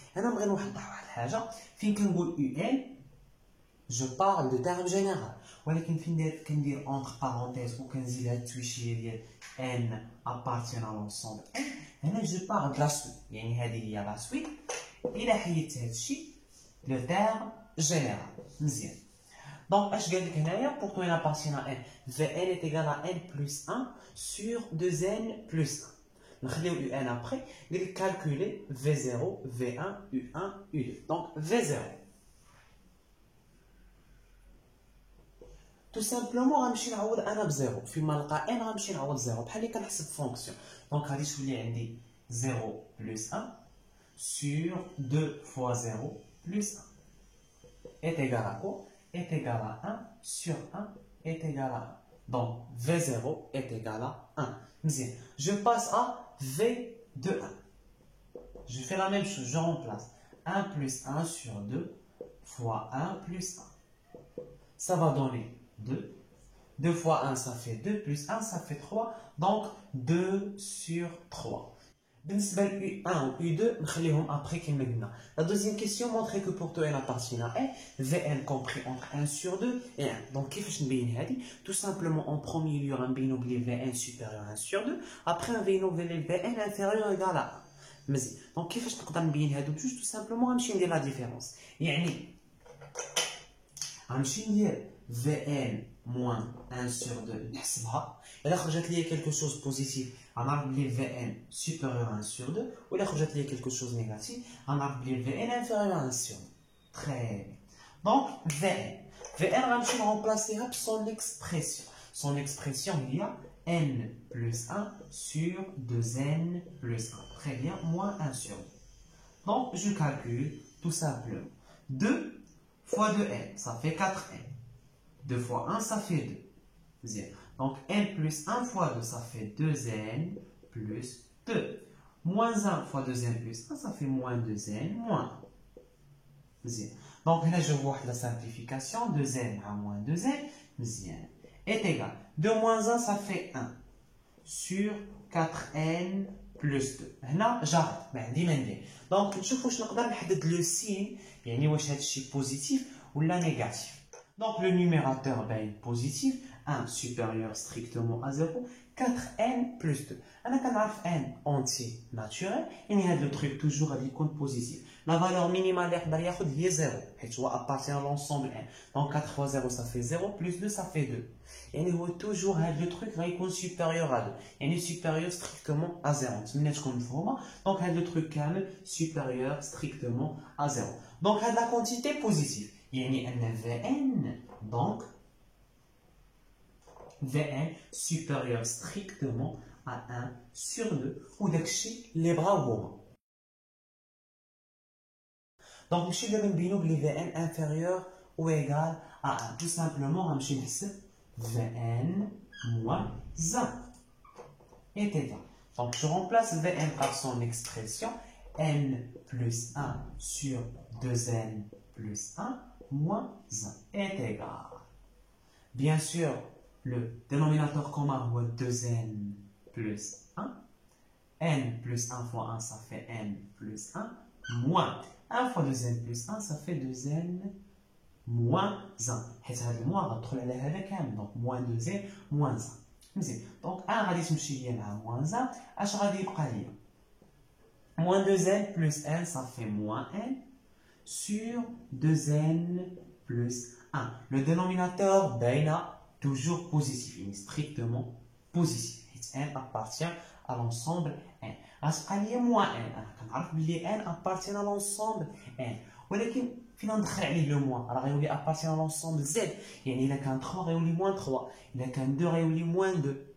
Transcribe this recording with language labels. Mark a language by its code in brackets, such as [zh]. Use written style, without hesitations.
[ar] انا بغيت نوضح واحد الحاجه فين كنقول يو ان [fr] je parle de terme général [ar] ولكن فين كندير entre parenthèses وكنزيد هاد التويشيه ديال n appartient à l'ensemble n هنا [fr] je parle de la suite [ar] يعني هذه هي لا سويت. الى حيدت هاد الشيء لو terme général مزيان. [fr] دونك اش قال لك هنايا pour tout n appartient à n vn est égal à n plus 1 sur 2n plus 1. [ar] نخليو un après قال لك calculer v0 v1 u1 u2. donc v0 tout simplement غنمشي نعوض انا بزيرو فيما نلقى ان غنمشي نعوض زيرو بحال اللي كنحسب فونكسيون. [fr] دونك غادي تولي عندي 0 بلس 1 sur 2 fois 0 plus 1 est égal à quoi? Est égal à 1 sur 1 est égal à 1. donc v0 est égal à 1. [ar] مزيان. [fr] je passe à v de 1. je fais la même chose, je remplace 1 plus 1 sur 2 fois 1 plus 1. ça va donner 2. 2 fois 1 ça fait 2 plus 1 ça fait 3. donc 2 sur 3. [ar] بالنسبة ل U1 ou U2 نخليهم après كما قلنا. [fr] La deuxième question montrer que pour tout n appartient à n Vn compris entre 1 sur 2 et 1. [ar] donc كيفاش نبين هذه؟ [fr] tout simplement en premier lieu [ar] غنبينو بلي Vn supérieur à 1 sur 2 après نبينو بلي Vn inférieur égal à 1. مزيان. donc كيفاش نقدر نبين هادو بجوج؟ tout simplement غنمشي ندير لا ديفيرونس يعني غنمشي ندير Vn moins 1 sur 2 نحسبها. إلا خرجت لي [fr] quelque chose positif [ar] غنعرف بلي Vn supérieur à 1 sur 2 و إلا خرجت لي [fr] quelque chose négatif [ar] غنعرف بلي Vn inférieur à 1 sur 2. [fr] très bien. [ar] donc Vn غنمشي نرمبلاسيها بصون expression. [fr] son expression il y a n plus 1 sur 2n plus 1. très bien. moins 1 sur 2. donc je calcule tout simplement 2 fois 2n ça fait 4n. 2 fois 1 ça fait 2. Bien. donc n plus 1 fois 2 ça fait 2n plus 2. moins 1 fois 2n plus 1 ça fait moins 2n moins 1. Bien. donc là je vois la simplification 2n à moins 2n bien, est égal 2 moins 1 ça fait 1 sur 4n plus 2. [ar] هنا j'arrête ما عندي ما ندير. donc نشوف واش نقدر نحدد لو سين يعني واش هذا الشيء بوزيتيف ولا نيجاتيف. [fr] donc le numérateur est positif 1 supérieur strictement à 0 4n plus 2. [ar] أنا كنعرف n entier naturel يعني هذا لو تروك توجور غادي يكون بوزيتيف. لا فالور مينيمال اللي يقدر ياخذ هي 0 حيت هو appartient à l'ensemble n. [fr] Donc 4 fois 0 ça fait 0 plus 2 ça fait 2. [ar] يعني هو توجور هذا لو تروك غيكون supérieur à 2 يعني supérieur strictement à 0. نتمنى تكون مفهومه. Donc هذا لو تروك كامل supérieur strictement à 0. Donc هاد la quantité positive يعني أن Vn donc Vn supérieur strictement à 1 sur 2 ou داكشي les bras هما. Donc نمشي دابا نبينو بلي Vn inférieur ou égal à 1. Tout simplement غنمشي نحسب Vn moins 1 est égal. [fr] Donc je remplace Vn par son expression n plus 1 sur 2n plus 1 moins 1 est égal. Bien sûr, le dénominateur commun est 2n plus 1. n plus 1 fois 1, ça fait n plus 1. Moins 1 fois 2n plus 1, ça fait 2n moins 1. [ar] حيت هذا الموان غتدخل على هذا كامل. [fr] Donc moins 2n moins 1. مزيان. [ar] Donc 1 غادي تمشي ليا مع moins 1. [fr] اش غادي يبقى ليا؟ Moins 2n plus n, ça fait moins n sur 2n plus 1. Le dénominateur baina toujours positif, il est strictement positif. n appartient à l'ensemble n. [ar] غتبقى ليا moins n. انا كنعرف بلي n appartient à l'ensemble n. ولكن فين ندخل عليه لو موان؟ راه غيولي [fr] appartient à l'ensemble z. [ar] يعني الا كان 3 غيولي moins 3. الا كان 2 غيولي moins 2.